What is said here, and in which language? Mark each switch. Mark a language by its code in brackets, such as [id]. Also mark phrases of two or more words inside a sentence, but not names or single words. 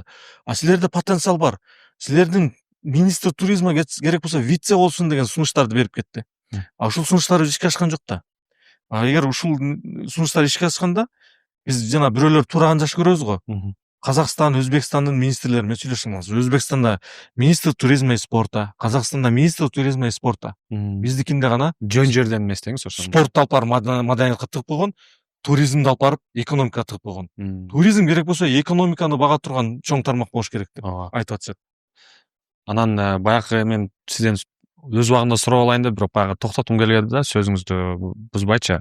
[ky] А силерде потенциал бар. Силердин [ru] министр туризма [ky] керек болсо вице болсун деген сунуштарды берип кетти. А ушул сунуштар ишке ашкан жок да. А эгер ушул сунуштар ишке ашканда, биз жана бирөөлөр тураган жакшы көрөбүз го. Казакстан, Өзбекстандын министрлери менен сүйлөшүңүз. [ru] Өзбекстанда министр туризма и спорта, Казакстанда министр туризма и спорта. [ky] Биздикинде гана жөн жерден эмес деңиз ошондо. Спортты алып барып маданиятка тыгып койгон, туризмди алып барып экономикага тыгып койгон. Туризм керек болсо экономиканы бага турган чоң тармак болуш керек деп айтып атышат. Анан баягы мен сизден өз убагында сурап алайын деп, бирок баягы токтоткум келген да, сөзүңүздү бузбайчы.